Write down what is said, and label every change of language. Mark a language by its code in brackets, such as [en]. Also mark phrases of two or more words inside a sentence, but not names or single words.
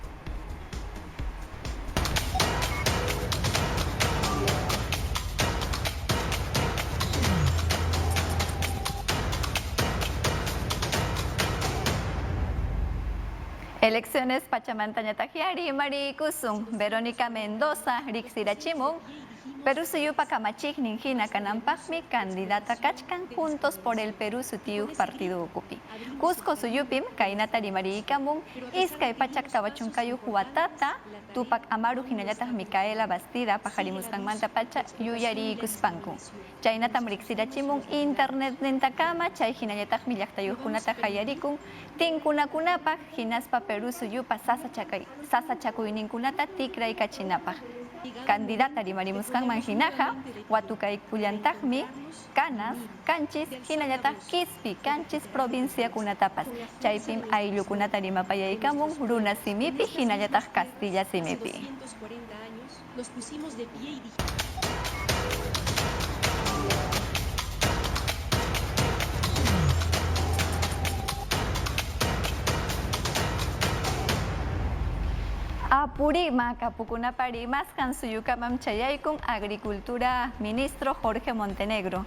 [qu] Elecciones Pachamantañatajiari, Mari Kusum, Verónica Mendoza, Riqsirachimun, Perú suyupa kamachiknin hina kanampaqmi candidata kachkan Juntos por el Perú sutiyu partido ukupi. Cusco suyupim kaynata rimariykamun iskay pachak tawachunkayu watata tupak amaru hinallataq Micaela Bastida pajarimusqanmanta pacha yuyariykuspanku. Chaynatam riqsirachimun internet nintakama chay hinallataqmi llaqtayuqkunata qayarikun tinkunakunapaq hinaspa Perú suyupa sasachakuyninkunata tikraykachinapaq. Candidata rimarimusqanman hinaqa watukaykullantaqmi Canas, Canchis, hinallataq Quispi, Canchis provinciakunatapas. Chaypim ayllukunata rimapayaykamun runa simipi hinallataq Castilla simipi. [es] 240 años nos pusimos de pie y [qu] Apurima kapukunapari maskan suyukamam chayaykun [es] Agricultura Ministro [qu] Jorge Montenegro.